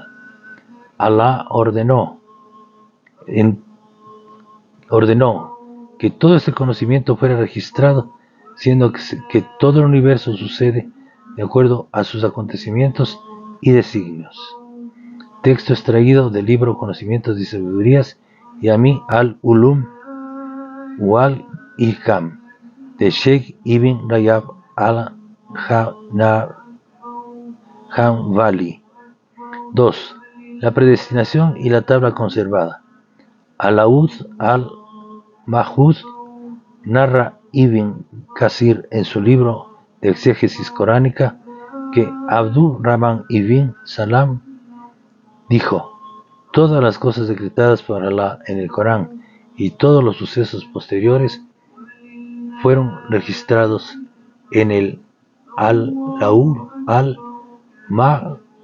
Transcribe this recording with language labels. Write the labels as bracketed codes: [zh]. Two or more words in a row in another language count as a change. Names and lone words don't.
[es] Alá ordenó que todo este conocimiento fuera registrado, siendo que todo el universo sucede de acuerdo a sus acontecimientos y designios. Texto extraído del libro Conocimientos y Sabidurías Yami al-Ulum wal-Ilham de Sheikh Ibn Rajab al-Hanbali. 2. La predestinación y la tabla conservada. Alaud al-Mahud narra Ibn Kasir en su libro de exégesis coránica que Abdur Rahman ibn Salam dijo: todas las cosas decretadas por Alá en el Corán y todos los sucesos posteriores fueron registrados en el Al-Laur al-Mahfud.